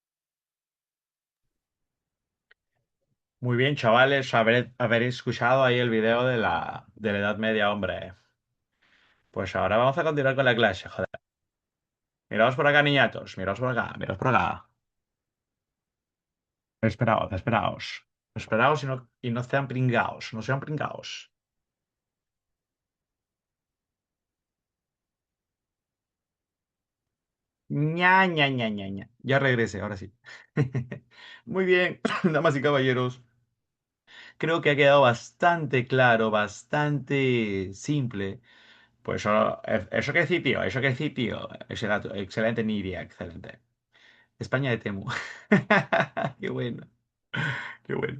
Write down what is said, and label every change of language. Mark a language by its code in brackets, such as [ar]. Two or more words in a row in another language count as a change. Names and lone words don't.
[es] Muy bien, chavales, haber escuchado ahí el video de la Edad Media, hombre. Pues ahora vamos a continuar con la clase, joder. Miraos por acá, niñatos, miraos por acá, miraos por acá. Esperaos, esperaos. Esperaos y no sean pringaos, no sean pringaos. Ña, ña, ña, ña, ña. Ya regresé, ahora sí. Muy bien, damas y caballeros. Creo que ha quedado bastante claro, bastante simple. Pues eso que sí, tío, eso que sí, tío. Excelente, excelente, Nidia, excelente. España de Temu. Qué bueno, qué bueno.